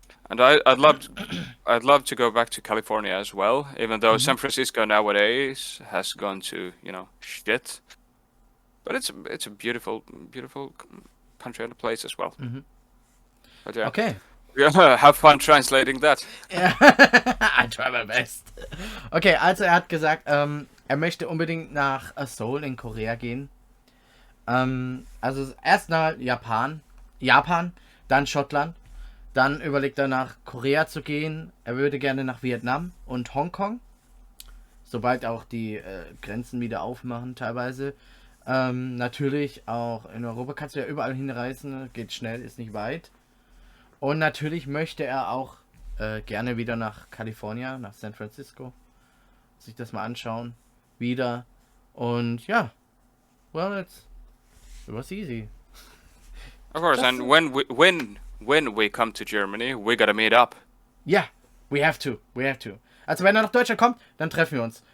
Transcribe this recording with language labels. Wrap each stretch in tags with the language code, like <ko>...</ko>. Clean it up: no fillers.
<en>and I'd love to go back to California as well, even though Mhm. San Francisco nowadays has gone to shit. But it's a beautiful country and a place as well. Mhm. But yeah, Okay. yeah, have fun translating that. Ja, I try my best.</en> <de>Okay, also er hat gesagt, er möchte unbedingt nach Seoul in Korea gehen. Also erst nach Japan, dann Schottland, dann überlegt er nach Korea zu gehen. Er würde gerne nach Vietnam und Hongkong, sobald auch die Grenzen wieder aufmachen teilweise. Natürlich auch in Europa kannst du ja überall hinreisen, geht schnell, ist nicht weit. Und natürlich möchte er auch gerne wieder nach Kalifornien, nach San Francisco. Sich das mal anschauen. Wieder. Und ja,</de> <en>well, it was easy. Of course, Just and when we come to Germany, we gotta meet up. yeah, we have to. We have to.</en> <de>Also wenn er nach Deutschland kommt, dann treffen wir uns.</de>